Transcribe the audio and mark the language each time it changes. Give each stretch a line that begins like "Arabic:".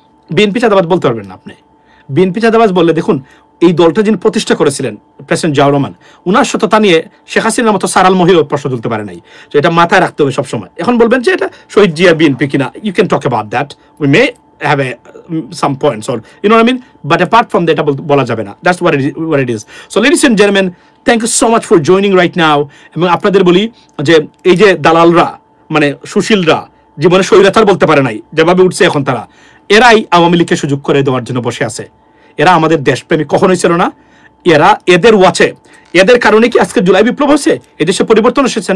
Bangla: BNP চাঁদাবাজ বলতে পারবেন না আপনি। বিএনপি চাঁদাবাজ বললে দেখুন, এই দলটা যিনি প্রতিষ্ঠা করেছিলেন প্রেসিডেন্ট জিয়াউর রহমান, উনার সততা নিয়ে শেখ হাসিনার মতো সারাল মহিলা প্রশ্ন তুলতে পারে নাই। তো এটা মাথায় রাখতে হবে সবসময়। এখন বলবেন যে এটা শহীদ জিয়া বিএনপি কিনা,
English: you can talk about that, we may have some points, or you know what I mean, but apart from that
Bangla: বলা যাবে না।
English: That's what it is. So ladies and gentlemen, thank you so much for joining right now.
Bangla: এবং আপনাদের বলি যে এই যে দালালরা, মানে সুশীলরা, জীবনে স্বৈরাচার বলতে পারে নাই, যেভাবে উঠছে এখন তারা, এরাই আওয়ামী লীগকে সুযোগ করে দেওয়ার জন্য বসে আছে। এরা আমাদের দেশপ্রেমী কখনোই ছিল না। এরা এদের ওয়াচে, এদের কারণে কি আজকে জুলাই বিপ্লব হচ্ছে, এদেশে পরিবর্তন এসেছে?